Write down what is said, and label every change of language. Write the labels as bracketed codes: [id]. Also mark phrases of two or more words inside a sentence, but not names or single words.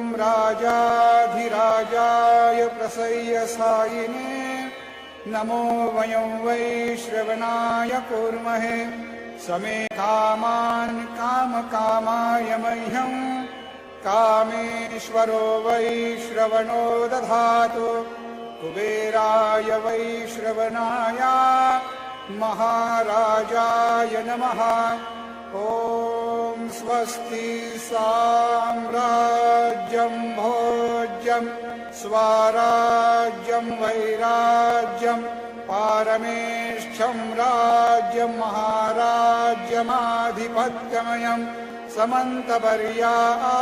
[sa] రాజాధిరాజాయ ప్రసయ్య సాయినే నమో వయం వై శ్రవణాయ కూర్మహే సమే కామాన్ కామకామాయ మహ్యం కామేశ్వరో వై శ్రవణో దధాతు కుబేరాయ వై శ్రవణాయ महाराजाय नमः। ॐ स्वस्ति साम्राज्यं भोज्यं स्वराज्यं वैराज्यं पारमेष्ठ्यं राज्यं महाराज्यमाधिपत्यमयं समन्तपर्याः